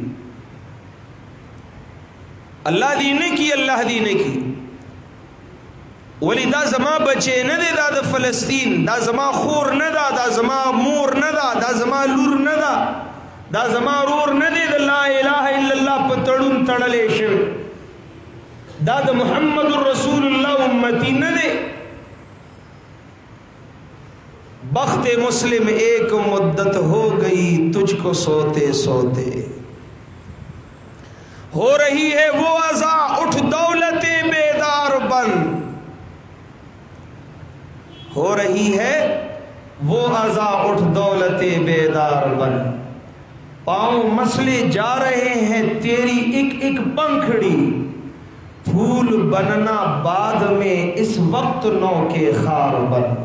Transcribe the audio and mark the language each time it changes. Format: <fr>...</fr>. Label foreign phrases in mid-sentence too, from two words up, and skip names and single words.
<ps>الله دې نه کی الله دې نه کی ولی دا زما بچې نه دی دا د فلسطین دا زما خور نه دا دا زما مور نه دا دا زما لور نه دا دا زما رور نه دی د</ps> <ar>لا اله الا الله</ar> <ps>په تړون تړلې شي دا د</ps> <ar>محمد رسول الله</ar> <ps>امتی نه دی</ps> <ur>بخت مسلم ایک مدت ہو گئی تجھ کو سوتے سوتے ہو رہی ہے وہ اذاں اٹھ دولت بیدار بن ہو رہی ہے وہ اذاں اٹھ دولت بیدار بن پاؤں مسلے جا رہے ہیں تیری ایک ایک پنکھڑی پھول بننا بعد میں اس وقت نو کے خار بن</ur>